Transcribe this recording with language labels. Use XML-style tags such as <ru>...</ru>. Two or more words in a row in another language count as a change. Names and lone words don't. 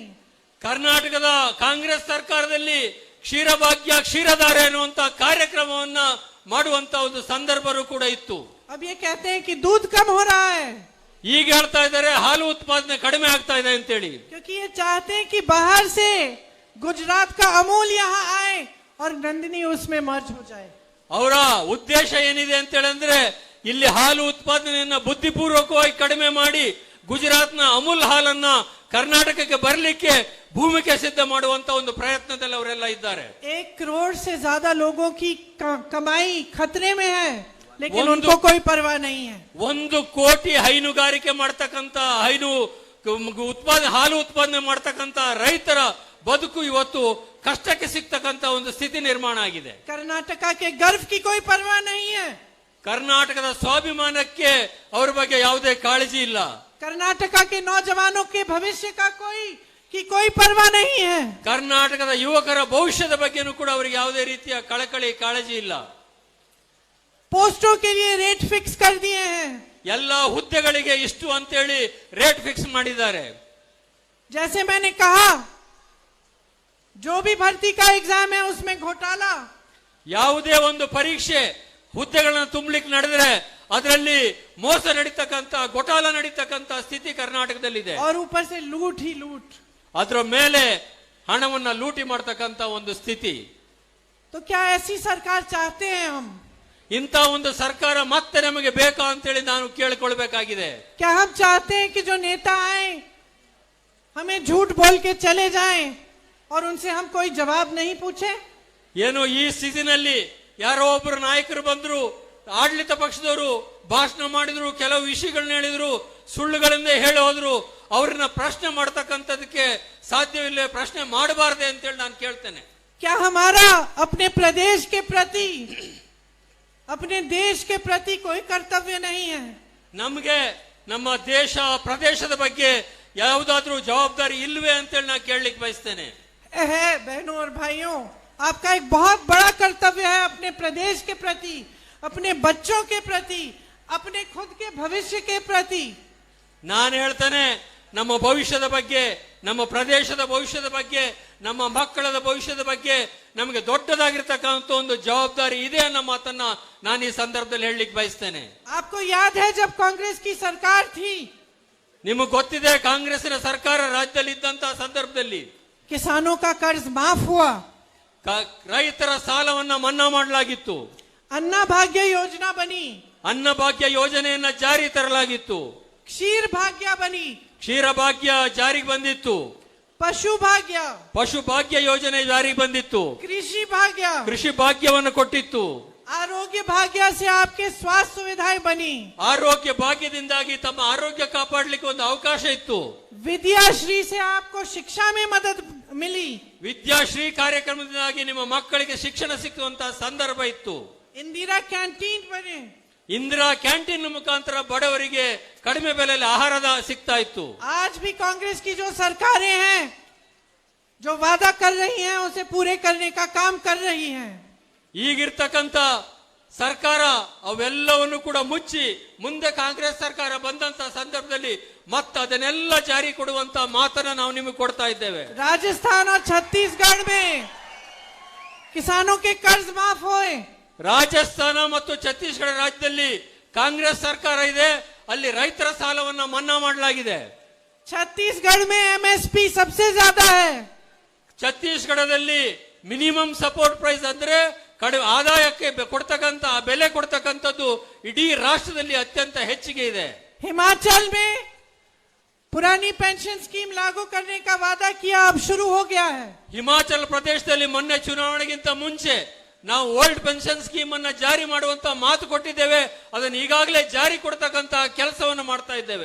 <kn>ಕರ್ನಾಟಕದ ಕಾಂಗ್ರೆಸ್ ಸರ್ಕಾರದಲ್ಲಿ ಕ್ಷೀರಭಾಗ್ಯ, ಕ್ಷೀರಧಾರೆ ಅನ್ನುವಂತ ಕಾರ್ಯಕ್ರಮವನ್ನ ಮಾಡುವಂತ ಒಂದು ಸಂದರ್ಭವೂ ಕೂಡ ಇತ್ತು.</kn> <hi>अब ये कहते हैं कि दूध कम हो रहा है,</hi> <kn>ಈಗ ಹೇಳ್ತಾ ಇದ್ದಾರೆ ಹಾಲು ಉತ್ಪಾದನೆ ಕಡಿಮೆ ಆಗ್ತಾ ಇದೆ ಅಂತೇಳಿ.</kn> <hi>क्योंकि ये चाहते हैं कि बाहर से गुजरात का अमूल यहाँ आए और नंदिनी उसमें मर्ज हो जाए.</hi> <kn>ಅವರ ಉದ್ದೇಶ ಏನಿದೆ ಅಂತ ಹೇಳಿದ್ರೆ ಇಲ್ಲಿ ಹಾಲು ಉತ್ಪಾದನೆಯನ್ನ ಬುದ್ಧಿಪೂರ್ವಕವಾಗಿ ಕಡಿಮೆ ಮಾಡಿ ಗುಜರಾತ್ನ ಅಮೂಲ್ ಹಾಲನ್ನ ಕರ್ನಾಟಕಕ್ಕೆ ಬರಲಿಕ್ಕೆ ಭೂಮಿಕೆ ಸಿದ್ಧ ಮಾಡುವಂತ ಒಂದು ಪ್ರಯತ್ನದಲ್ಲಿ ಅವರೆಲ್ಲ ಇದ್ದಾರೆ.</kn> <hi>1 करोड़ से ज्यादा लोगों की कमाई खतरे में है, लेकिन</hi> <kn>ಒಂದು-</kn> <hi>उनको कोई परवाह नहीं है.</hi> <kn>1 ಕೋಟಿ ಹೈನುಗಾರಿಕೆ ಮಾಡ್ತಕ್ಕಂತ ಹಾಲು ಉತ್ಪಾದನೆ ಮಾಡ್ತಕ್ಕಂತ ರೈತರ ಬದುಕು ಇವತ್ತು ಕಷ್ಟಕ್ಕೆ ಸಿಗ್ತಕ್ಕಂತ ಒಂದು ಸ್ಥಿತಿ ನಿರ್ಮಾಣ ಆಗಿದೆ.</kn> <hi>कर्नाटका के गर्व की कोई परवाह नहीं है.</hi> <kn>ಕರ್ನಾಟಕದ ಸ್ವಾಭಿಮಾನಕ್ಕೆ ಅವರ ಬಗ್ಗೆ ಯಾವುದೇ ಕಾಳಜಿ ಇಲ್ಲ.</kn> <hi>कर्नाटका के नौजवानों के भविष्य का कोई परवाह नहीं है.</hi> <kn>ಕರ್ನಾಟಕದ ಯುವಕರ ಭವಿಷ್ಯದ ಬಗ್ಗೆನೂ ಕೂಡ ಅವರಿಗೆ ಯಾವುದೇ ರೀತಿಯ ಕಳಕಳಿ, ಕಾಳಜಿ ಇಲ್ಲ.</kn> <hi>पोस्टों के लिए</hi> <en>rate fix</en> <hi>कर दिए हैं.</hi> <kn>ಎಲ್ಲ ಹುದ್ದೆಗಳಿಗೆ ಇಷ್ಟು ಅಂತೇಳಿ</kn> <en>rate fix</en> <kn>ಮಾಡಿದ್ದಾರೆ.</kn> <hi>जैसे मैंने कहा, जो भी भर्ती का एग्जाम है उसमें घोटाला.</hi> <kn>ಯಾವುದೇ ಒಂದು ಪರೀಕ್ಷೆ ಹುದ್ದೆಗಳನ್ನು ತುಂಬಲಿಕ್ಕೆ ನಡೆದ್ರೆ ಅದರಲ್ಲಿ ಮೋಸ ನಡೀತಕ್ಕಂತ, ಘೋಟಾಲ ನಡೀತಕ್ಕಂತ ಸ್ಥಿತಿ ಕರ್ನಾಟಕದಲ್ಲಿದೆ.</kn> <hi>और ऊपर से लूट ही लूट.</hi> <kn>ಅದರ ಮೇಲೆ ಹಣವನ್ನ ಲೂಟಿ ಮಾಡ್ತಕ್ಕಂತ ಒಂದು ಸ್ಥಿತಿ.</kn> <hi>तो क्या ऐसी सरकार चाहते हैं हम?</hi> <kn>ಇಂಥ ಒಂದು ಸರ್ಕಾರ ಮತ್ತೆ ನಮಗೆ ಬೇಕಾ ಅಂತೇಳಿ ನಾನು ಕೇಳಿಕೊಳ್ಬೇಕಾಗಿದೆ.</kn> <hi>क्या हम चाहते हैं कि जो नेता आए हमें झूठ बोल के चले जाएं और उनसे हम कोई जवाब नहीं पूछे?</hi> <kn>ಏನು ಈ ಸ್ಥಿತಿನಲ್ಲಿ ಯಾರೋ ಒಬ್ಬರು ನಾಯಕರು ಬಂದ್ರು, ಆಡಳಿತ ಪಕ್ಷದವರು ಭಾಷಣ ಮಾಡಿದ್ರು, ಕೆಲವು ವಿಷಯಗಳನ್ನ ಹೇಳಿದ್ರು, ಸುಳ್ಳುಗಳಿಂದ ಹೇಳಿ ಹೋದ್ರು, ಅವ್ರನ್ನ ಪ್ರಶ್ನೆ ಮಾಡ್ತಕ್ಕಂಥದಕ್ಕೆ ಸಾಧ್ಯವಿಲ್ಲ, ಪ್ರಶ್ನೆ ಮಾಡಬಾರದೆ ಅಂತೇಳಿ ನಾನು ಕೇಳ್ತೇನೆ.</kn> <hi>क्या हमारा अपने प्रदेश के प्रति, अपने देश के प्रति कोई कर्तव्य नहीं है?</hi> <kn>ನಮಗೆ ನಮ್ಮ ದೇಶ, ಪ್ರದೇಶದ ಬಗ್ಗೆ ಯಾವುದಾದ್ರೂ ಜವಾಬ್ದಾರಿ ಇಲ್ವೇ ಅಂತೇಳಿ ನಾನು ಕೇಳಲಿಕ್ಕೆ ಬಯಸ್ತೇನೆ.</kn> <hi>है बहनों और भाइयों, आपका एक बहुत बड़ा कर्तव्य है अपने प्रदेश के प्रति, अपने बच्चों के प्रति, अपने खुद के भविष्य के प्रति.</hi> <kn>ನಾನು ಹೇಳ್ತೇನೆ, ನಮ್ಮ ಭವಿಷ್ಯದ ಬಗ್ಗೆ, ನಮ್ಮ ಪ್ರದೇಶದ ಭವಿಷ್ಯದ ಬಗ್ಗೆ, ನಮ್ಮ ಮಕ್ಕಳದ ಭವಿಷ್ಯದ ಬಗ್ಗೆ ನಮಗೆ ದೊಡ್ಡದಾಗಿರ್ತಕ್ಕಂಥ ಒಂದು ಜವಾಬ್ದಾರಿ ಇದೆ ಅನ್ನೋ ಮಾತನ್ನ ನಾನು ಈ ಸಂದರ್ಭದಲ್ಲಿ ಹೇಳಲಿಕ್ಕೆ ಬಯಸ್ತೇನೆ.</kn> <hi>आपको याद है जब कांग्रेस की सरकार थी,</hi> <kn>ನಿಮಗೆ ಗೊತ್ತಿದೆ, ಕಾಂಗ್ರೆಸ್ಸಿನ ಸರ್ಕಾರ ರಾಜ್ಯದಲ್ಲಿ ಇದ್ದಂತಹ ಸಂದರ್ಭದಲ್ಲಿ</kn> <hi>किसानों का कर्ज माफ हुआ,</hi> <kn>ರೈತರ ಸಾಲವನ್ನ ಮನ್ನಾ ಮಾಡಲಾಗಿತ್ತು,</kn> <hi>अन्ना भाग्य योजना बनी,</hi> <kn>ಅನ್ನಭಾಗ್ಯ ಯೋಜನೆಯನ್ನ ಜಾರಿ ತರಲಾಗಿತ್ತು,</kn> <hi>क्षीर भाग्य बनी,</hi> <kn>ಕ್ಷೀರಭಾಗ್ಯ ಜಾರಿಗೆ ಬಂದಿತ್ತು,</kn> <hi>पशु भाग्य,</hi> <kn>ಪಶು ಭಾಗ್ಯ ಯೋಜನೆ ಜಾರಿಗೆ ಬಂದಿತ್ತು,</kn> <hi>कृषि भाग्य,</hi> <kn>ಕೃಷಿ ಭಾಗ್ಯವನ್ನು ಕೊಟ್ಟಿತ್ತು,</kn> <hi>आरोग्य भाग्य से आपके स्वास्थ्य सुविधाएं बनी,</hi> <kn>ಆರೋಗ್ಯ ಭಾಗ್ಯದಿಂದಾಗಿ ತಮ್ಮ ಆರೋಗ್ಯ ಕಾಪಾಡಲಿಕ್ಕೆ ಒಂದು ಅವಕಾಶ ಇತ್ತು,</kn> <hi>विद्याश्री से आपको शिक्षा में मदद मिली,</hi> <kn>ವಿದ್ಯಾಶ್ರೀ ಕಾರ್ಯಕ್ರಮದಿಂದಾಗಿ ನಿಮ್ಮ ಮಕ್ಕಳಿಗೆ ಶಿಕ್ಷಣ ಸಿಕ್ಕುವಂತಹ ಸಂದರ್ಭ ಇತ್ತು,</kn> <hi>इंदिरा कैंटीन बने.</hi> <kn>ಇಂದಿರಾ ಕ್ಯಾಂಟೀನ್ ಮುಖಾಂತರ ಬಡವರಿಗೆ ಕಡಿಮೆ ಬೆಲೆಯಲ್ಲಿ ಆಹಾರದ ಸಿಗ್ತಾ ಇತ್ತು.</kn> <hi>आज भी कांग्रेस की जो सरकारें हैं, जो वादा कर रही हैं उसे पूरे करने का काम कर रही हैं.</hi> <kn>ಈಗಿರ್ತಕ್ಕಂಥ ಸರ್ಕಾರ ಅವೆಲ್ಲವನ್ನು ಕೂಡ ಮುಚ್ಚಿ ಮುಂದೆ ಕಾಂಗ್ರೆಸ್ ಸರ್ಕಾರ ಬಂದಂತ ಸಂದರ್ಭದಲ್ಲಿ ಮತ್ತೆ ಅದನ್ನೆಲ್ಲ ಜಾರಿ ಕೊಡುವಂತ ಮಾತನ್ನ ನಾವು ನಿಮಗೆ ಕೊಡ್ತಾ ಇದ್ದೇವೆ.</kn> <hi>राजस्थान और छत्तीसगढ़ में किसानों के कर्ज माफ होए.</hi> <kn>ರಾಜಸ್ಥಾನ ಮತ್ತು ಛತ್ತೀಸ್ಗಢ ರಾಜ್ಯದಲ್ಲಿ ಕಾಂಗ್ರೆಸ್ ಸರ್ಕಾರ ಇದೆ, ಅಲ್ಲಿ ರೈತರ ಸಾಲವನ್ನ ಮನ್ನಾ ಮಾಡಲಾಗಿದೆ.</kn> <hi>छत्तीसगढ़ में एमएसपी सबसे ज्यादा है.</hi> <kn>ಛತ್ತೀಸ್ಗಢದಲ್ಲಿ</kn> <en>minimum support price</en> <kn>ಅಂದ್ರೆ ಕಡಿಮೆ ಆದಾಯಕ್ಕೆ ಕೊಡ್ತಕ್ಕಂತ ಬೆಲೆ ಕೊಡ್ತಕ್ಕಂಥದ್ದು ಇಡೀ ರಾಷ್ಟ್ರದಲ್ಲಿ ಅತ್ಯಂತ ಹೆಚ್ಚಿಗೆ ಇದೆ.</kn> <hi>हिमाचल में पुरानी</hi> <en>pension scheme</en> <hi>लागू करने का वादा किया, अब शुरू हो गया है.</hi> <kn>ಹಿಮಾಚಲ ಪ್ರದೇಶದಲ್ಲಿ ಮೊನ್ನೆ ಚುನಾವಣೆಗಿಂತ ಮುಂಚೆ ನಾವು</kn> <en>old pension scheme</en> <kn>ಅನ್ನ ಜಾರಿ ಮಾಡುವಂತ ಮಾತು ಕೊಟ್ಟಿದ್ದೇವೆ, ಅದನ್ನು ಈಗಾಗಲೇ ಜಾರಿ ಕೊಡ್ತಕ್ಕಂತ ಕೆಲಸವನ್ನು ಮಾಡ್ತಾ ಇದ್ದೇವೆ.</kn>